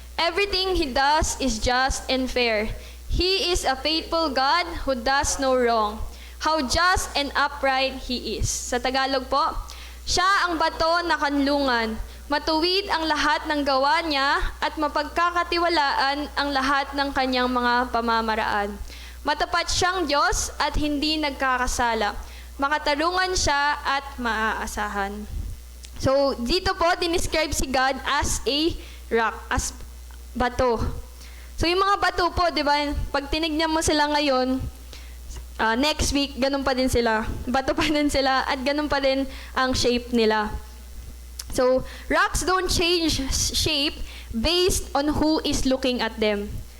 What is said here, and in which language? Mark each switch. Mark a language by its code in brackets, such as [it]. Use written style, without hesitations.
[en] Everything He does is just and fair. He is a faithful God who does no wrong. How just and upright He is. [tl] Sa Tagalog po, siya ang bato na kanlungan. Matuwid ang lahat ng gawa niya at mapagkakatiwalaan ang lahat ng kanyang mga pamamaraan. Matapat siyang Diyos at hindi nagkakasala. makatarungan siya at maaasahan. So, dito po, dinescribe si God [en] as a rock, [tl] as bato. So, yung mga bato po, di ba, pag tinignan mo sila ngayon, next week, ganun pa din sila. Bato pa din sila at ganun pa din ang shape nila. [en] So, rocks don't change shape based on who is looking at them.